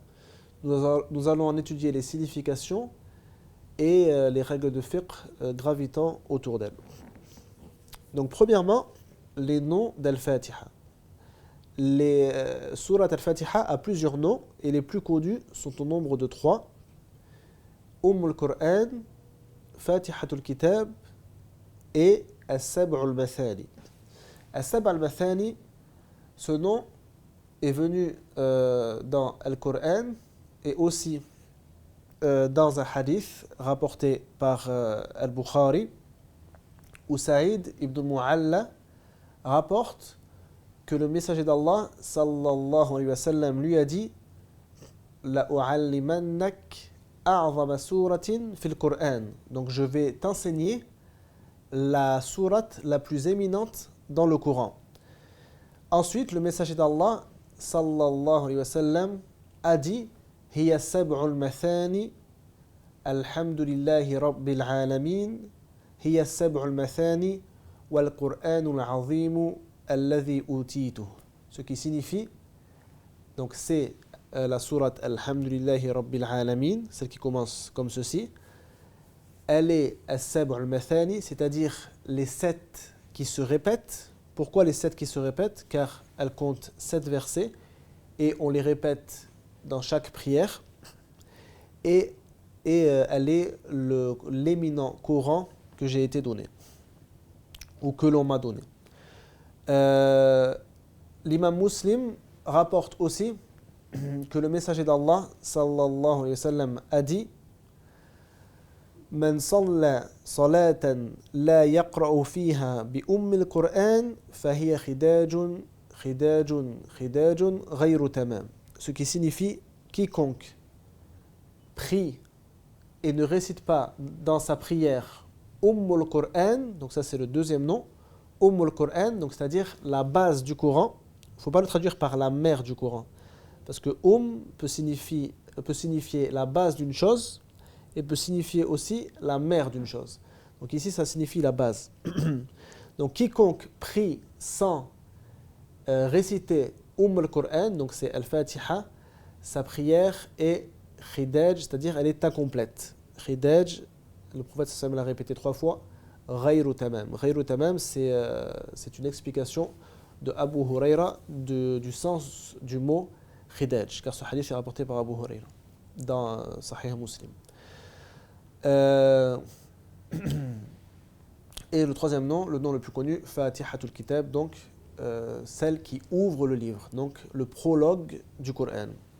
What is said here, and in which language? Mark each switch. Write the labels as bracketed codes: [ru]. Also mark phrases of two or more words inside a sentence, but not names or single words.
[fr] Nous allons en étudier les significations et les règles de fiqh gravitant autour d'elle. Donc premièrement, les noms d'Al-Fatiha. Les sourates Al-Fatiha a plusieurs noms et les plus connus sont au nombre de 3. al-Qur'an, Fatihatul Kitab et As-Sab'u al-Mathani. As-Sab'u al-Mathani, ce nom est venu dans Al-Qur'an et aussi dans un hadith rapporté par Al-Bukhari, où Saïd ibn Mu'alla rapporte que le messager d'Allah [ar] صلى الله عليه وسلم [fr] lui a dit [ar] لأعلمنك أعظم سورة في القرآن. [fr] Donc je vais t'enseigner la sourate la plus éminente dans le Coran. Ensuite, le messager d'Allah [ar] صلى الله عليه وسلم [fr] a dit [ar] هي السبع المثاني الحمد لله رب العالمين هي السبع المثاني والقرآن العظيم الذي أوتيت. [fr] Ce qui signifie, donc c'est la sourate [ar] الحمد لله رب العالمين, [fr] celle qui commence comme ceci. Elle est [ar] السبع المثاني, [fr] c'est-à-dire les 7 qui se répètent. Pourquoi les 7 qui se répètent? Car elle compte 7 versets et on les répète dans chaque prière. Et elle est l'éminent Coran que j'ai été donné ou que l'on m'a donné. L'imam Muslim rapporte aussi que le messager d'Allah [ar] صلى الله عليه وسلم [fr] a dit [ar] من صلى صلاة لا يقرأ فيها بأم القرآن فهي خداج غير تمام. [fr] Ce qui signifie quiconque prie et ne récite pas dans sa prière [ar] أم القرآن, [fr] donc ça c'est le deuxième nom, Qur'an, donc c'est-à-dire la base du Coran. Il ne faut pas le traduire par la mère du Coran, parce que peut signifier la base d'une chose et peut signifier aussi la mère d'une chose. Donc ici ça signifie la base. Donc quiconque prie sans réciter Qur'an, donc c'est Al-Fatiha, sa prière est khidaj, c'est-à-dire elle est incomplète. Khidaj, le prophète [ar] صلى الله عليه وسلم [fr] l'a répété 3 fois. [ar] غير تمام. غير تمام, [fr] c'est une explication de Abu Huraira du sens du mot khidaj, car ce hadith est rapporté par Abu Huraira dans Sahih Muslim. Et le troisième nom, le nom le plus connu, Fatihatul Kitab, donc celle qui ouvre le livre, donc le prologue du Coran.